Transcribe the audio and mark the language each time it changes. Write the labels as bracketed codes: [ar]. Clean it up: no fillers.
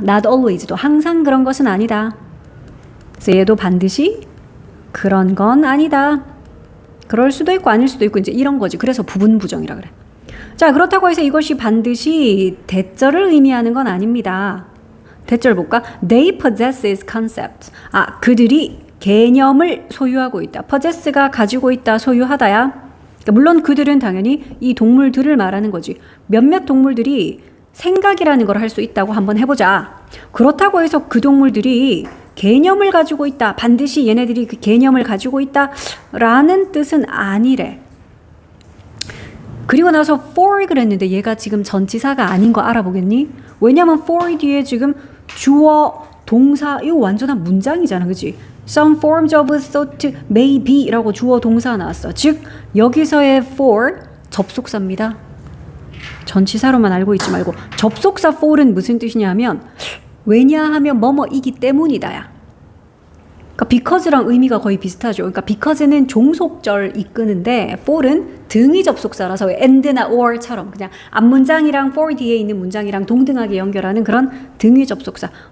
[ko] not always도 항상 그런 것은 아니다. 그래서 얘도 반드시 그런 건 아니다. 그럴 수도 있고 아닐 수도 있고 이제 이런 거지. 그래서 부분 부정이라 그래. 자, 그렇다고 해서 이것이 반드시 대절을 의미하는 건 아닙니다. 대절 볼까? [en] They possess this concept. [ko] 그들이 개념을 소유하고 있다. possess가 가지고 있다, 소유하다야. 그러니까 물론 그들은 당연히 이 동물들을 말하는 거지. 몇몇 동물들이 생각이라는 걸 할 수 있다고 한번 해보자. 그렇다고 해서 그 동물들이 개념을 가지고 있다. 반드시 얘네들이 그 개념을 가지고 있다. 라는 뜻은 아니래. 그리고 나서 for 그랬는데 얘가 지금 전치사가 아닌 거 알아보겠니? 왜냐면 for 뒤에 지금 주어, 동사 이거 완전한 문장이잖아. 그치? [en] Some forms of thought may be [ko] 라고 주어 동사 나왔어. 즉 여기서의 for 접속사입니다. 전치사로만 알고 있지 말고 접속사 for은 무슨 뜻이냐면 왜냐하면 뭐뭐이기 때문이다야. 그러니까 because랑 의미가 거의 비슷하죠. 그러니까 because는 종속절 이끄는데 for은 등위 접속사라서 and나 or처럼 그냥 앞문장이랑 for 뒤에 있는 문장이랑 동등하게 연결하는 그런 등위 접속사.